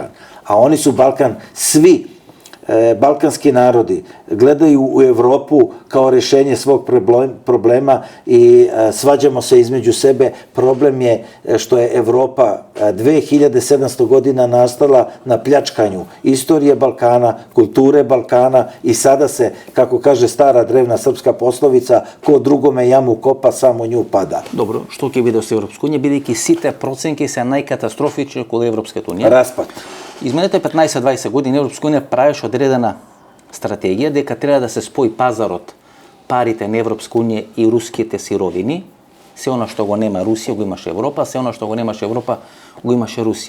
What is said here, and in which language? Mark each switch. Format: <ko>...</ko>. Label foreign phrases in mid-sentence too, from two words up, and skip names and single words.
<sr>A oni su Balkan, svi balkanski narodi gledaju u Evropu kao rešenje svog problema i svađamo se između sebe. Problem je što je Evropa 2700 godina nastala na pljačkanju istorije Balkana, kulture Balkana i sada se, kako kaže stara drevna srpska poslovica, ko drugome jamu kopa, samo nju pada.</sr> <mk>Dobro, што ќе биде со Европска унија, бидејќи сите проценки се најкатастрофични околу Европската унија? Распад. Изминалите 15-20 години Европска унија правеше одредена стратегија дека треба да се спои пазарот, парите на Европска унија и руските сировини. Се она што го нема Русија го имаше Европа, се она што го немаше Европа го имаше Русија.</mk>